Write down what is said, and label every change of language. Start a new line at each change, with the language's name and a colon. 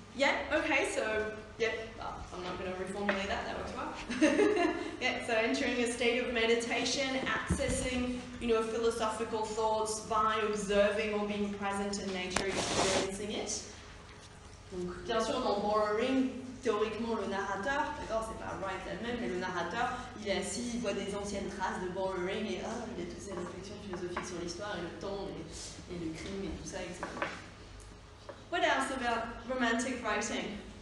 English: Yeah, okay, so, yep, I'm not going to reformulate that works well. Yeah, so entering a state of meditation, accessing, philosophical thoughts by observing or being present in nature, experiencing it.
French: Donc, bien sûr, dans Bora Ring, théoriquement, le narrateur, d'accord, c'est pas Wright elle-même, mais le narrateur, il est assis, il voit des anciennes traces de Bora Ring et il a toutes ces réflexions philosophiques sur l'histoire et le temps et le crime et tout ça, etc.
English: What else about romantic writing?